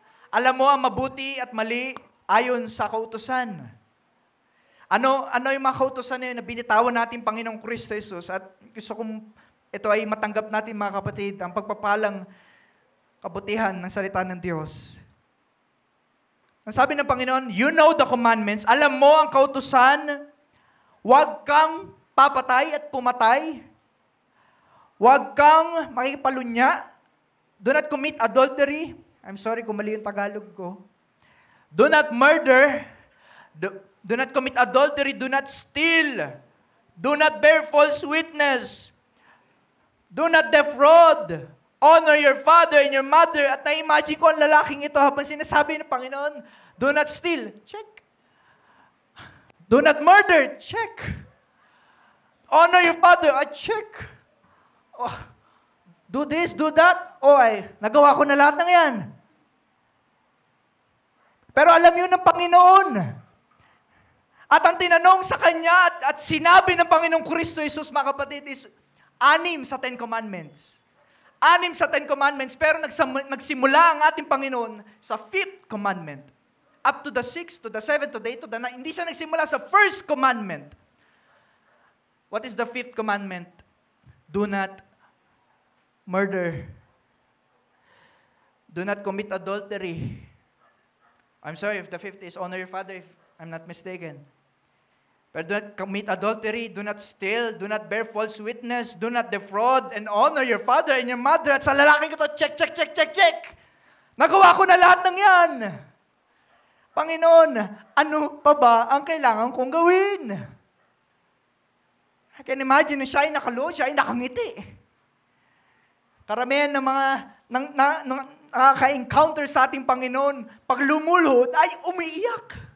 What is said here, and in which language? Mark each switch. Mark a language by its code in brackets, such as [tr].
[tl] Alam mo ang mabuti at mali ayon sa kautusan. Ano yung mga kautusan na yun na binitawan natin Panginoong Kristo Jesus? At gusto kong ito ay matanggap natin mga kapatid, ang pagpapalang kabutihan ng salita ng Diyos. Ang sabi ng Panginoon, [en] you know the commandments. [tl] Alam mo ang kautusan. Huwag kang papatay at pumatay. Huwag kang makipalunya. [en] Do not commit adultery. I'm sorry [tl] kung mali yung Tagalog ko. [en] Do not murder. Do not commit adultery. Do not steal. Do not bear false witness. Do not defraud. Honor your father and your mother. [tl] At na-imagine ko ang lalaking ito habang sinasabi ng Panginoon, [en] do not steal. Check. Do not murder. Check. Honor your father. Check. Oh, do this, do that. [tl] Nagawa ko na lahat ng yan. Pero alam yun ng Panginoon. At ang tinanong sa Kanya at sinabi ng Panginoong Kristo Jesus, mga kapatid, is 6 sa 10 Commandments. 6 sa 10 Commandments, pero nagsimula ang ating Panginoon sa 5th Commandment. [en] Up to the 6th, to the 7th, to the 8th, to the 9th. [tl] Hindi siya nagsimula sa 1st Commandment. [en] What is the 5th Commandment? Do not murder. Do not commit adultery. I'm sorry if the 5th is honor your father, if I'm not mistaken. But do not commit adultery, do not steal, do not bear false witness, do not defraud, and honor your father and your mother. [tl] At sa lalaki ko to, [en] check, check, check, check, check. [tl] Nagawa ko na lahat ng yan. Panginoon, ano pa ba ang kailangan kong gawin? [en] I can imagine [tl] na siya ay nakalood, siya ay nakangiti. Karamihan ng mga nakaka-encounter sa ating Panginoon, pag lumulhod, ay umiiyak.